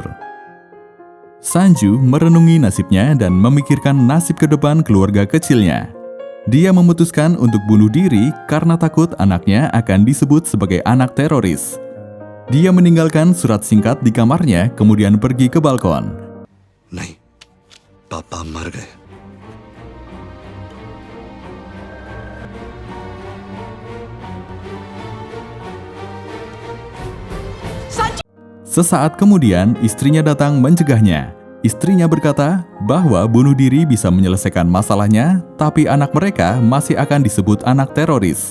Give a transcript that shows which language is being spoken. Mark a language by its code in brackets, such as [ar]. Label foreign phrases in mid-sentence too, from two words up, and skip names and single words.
[id] Sanju merenungi nasibnya dan memikirkan nasib ke depan keluarga kecilnya. Dia memutuskan untuk bunuh diri karena takut anaknya akan disebut sebagai anak teroris. Dia meninggalkan surat singkat di kamarnya, kemudian pergi ke balkon. [hi] नहीं पापा मर गए [id] Sesaat kemudian, istrinya datang mencegahnya. Istrinya berkata bahwa bunuh diri bisa menyelesaikan masalahnya, tapi anak mereka masih akan disebut anak teroris.